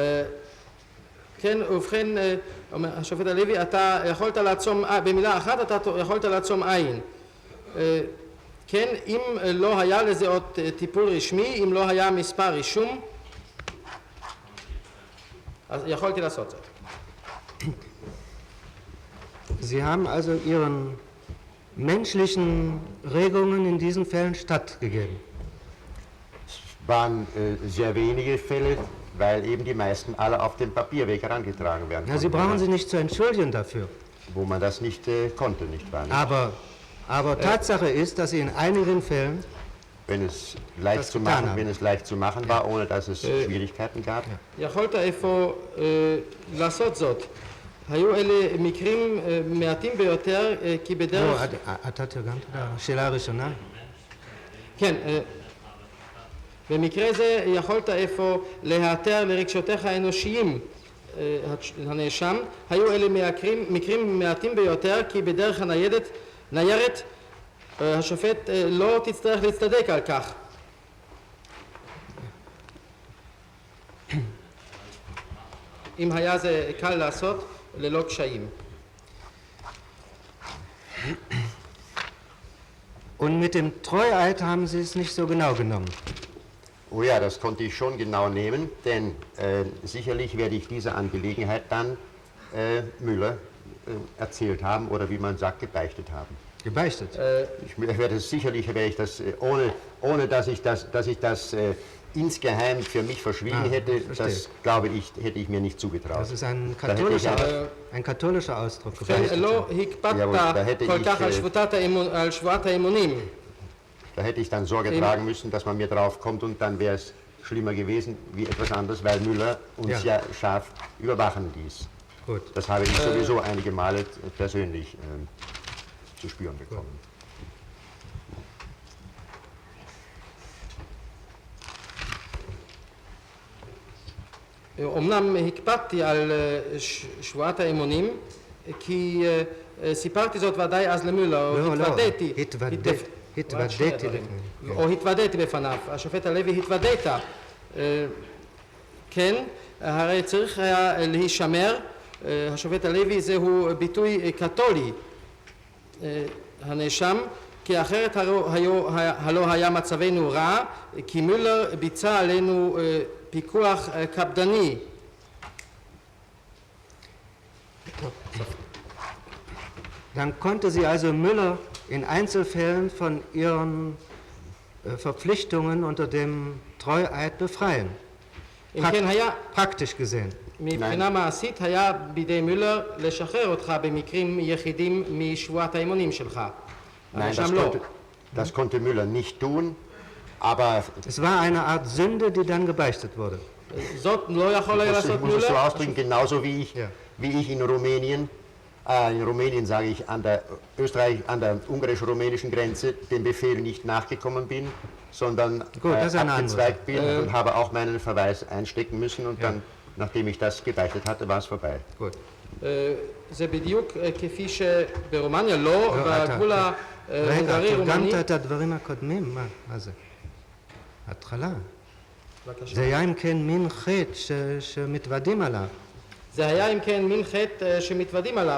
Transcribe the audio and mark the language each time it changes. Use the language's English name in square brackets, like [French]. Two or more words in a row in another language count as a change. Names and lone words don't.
[Hebrew] כן, ובכן, אומר השופט הלוי, אתה יכולת לעצום, במילה אחת אתה יכולת לעצום עין. כן, אם לא היה לזה עוד טיפול רשמי, אם לא היה מספר רישום, אז יכולתי לעשות זאת. [German] Sie haben also Ihren menschlichen Regungen in diesen Fällen stattgegeben. Es waren sehr wenige Fälle, weil eben die meisten alle auf dem Papierweg herangetragen werden. Na, Sie brauchen sich nicht zu entschuldigen dafür. Wo man das nicht konnte, nicht wahr? Aber Tatsache ist, dass Sie in einigen Fällen, wenn es leicht zu machen war, ohne dass es Schwierigkeiten gab. [Hebrew] יכולת איפה לעשות זאת. היו אלה מקרים מעטים ביותר, כי בדרך... אתה תרגמת את השאלה הראשונה? כן, במקרה זה יכולת איפה להיעתר לרגשותיך האנושיים, הנאשם. היו אלה מקרים מעטים ביותר, כי בדרך הניירת השופט לא תצטרך להצטדק על כך. אם היה זה קל לעשות, ללא קשיים. [German] Und mit dem Treueid haben Sie es nicht so genau genommen. Oh ja, das konnte ich schon genau nehmen, denn sicherlich werde ich diese Angelegenheit dann Müller erzählt haben oder wie man sagt, gebeichtet haben. Gebeichtet? Sicherlich werde ich das, ohne dass ich das insgeheim für mich verschwiegen hätte, das glaube ich, hätte ich mir nicht zugetraut. Das ist ein katholischer Ausdruck. [Hebrew] לא הקפדת כל כך על שבועת האמונים. [German] Da hätte ich dann Sorge tragen müssen, dass man mir drauf kommt und dann wäre es schlimmer gewesen wie etwas anderes, weil Müller uns ja scharf überwachen ließ. Gut. Das habe ich sowieso einige Male persönlich zu spüren bekommen. [Hebrew] אמנם הקפדתי על שבועת האמונים, כי סיפרתי זאת ודאי אז למולר, התוודעתי בפניו. השופט הלוי התוודעת. כן, הרי צריך היה להישמר, השופט הלוי זהו ביטוי קתולי, הנאשם, כי אחרת הלא היה מצבנו רע, כי מולר ביצע עלינו פיקוח קפדני. [German] Dann konnte sie also Müller in Einzelfällen von ihren Verpflichtungen unter dem Treueid befreien. Praktisch gesehen. [Hebrew] מבחינה מעשית היה בידי מולר לשחרר אותך במקרים יחידים משבועת האמונים שלך. [German] Nein, das konnte Müller nicht tun, aber es war eine Art Sünde, die dann gebeichtet wurde. Ich muss es so ausdrücken, genauso wie ich in Rumänien sage ich, an der ungarisch-rumänischen Grenze dem Befehl nicht nachgekommen bin, sondern abgezweigt bin und habe auch meinen Verweis einstecken müssen und dann, nachdem ich das gebeichtet hatte, war es vorbei. Gut. [Hebrew] זה בדיוק כפי שברומניה לא, בגבול ההונגרי-רומני... תרגמת את הדברים הקודמים, מה זה? התחלה. זה היה אם כן מין חטא שמתוודים עליו. זה היה אם כן מין חטא שמתוודים עליו.